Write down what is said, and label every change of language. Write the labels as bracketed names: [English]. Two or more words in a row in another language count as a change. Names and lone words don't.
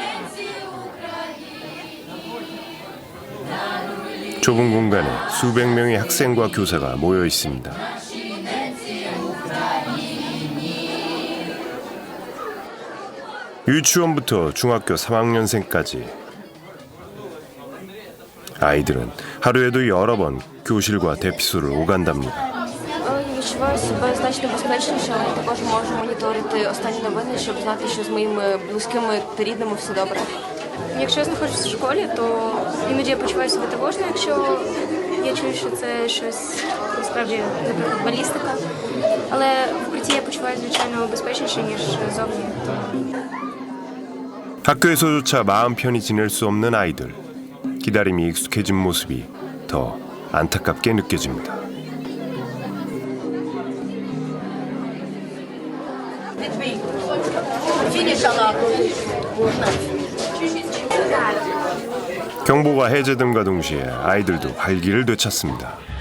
[Korean] 좁은 공간에 수백 명의 학생과 교사가 모여 있습니다. 유치원부터 중학교 3학년생까지 아이들은 하루에도 여러 번 교실과 대피소를 오간답니다. [Ukrainian] Відчуваю себе значно безпечніше, але також можу моніторити останні новини, щоб знати, що з моїми близькими та рідними все добре. Якщо я знаходжусь в школі, то іноді я почуваю себе тривожно, якщо я чую, що це щось насправді, наприклад, балістика. Але в укритті я почуваю, звичайно, безпечніше, ніж зовні. [Korean] 학교에서조차 마음 편히 지낼 수 없는 아이들. 기다림이 익숙해진 모습이 더 안타깝게 느껴집니다. 경보가 해제됨과 동시에 아이들도 활기를 되찾습니다.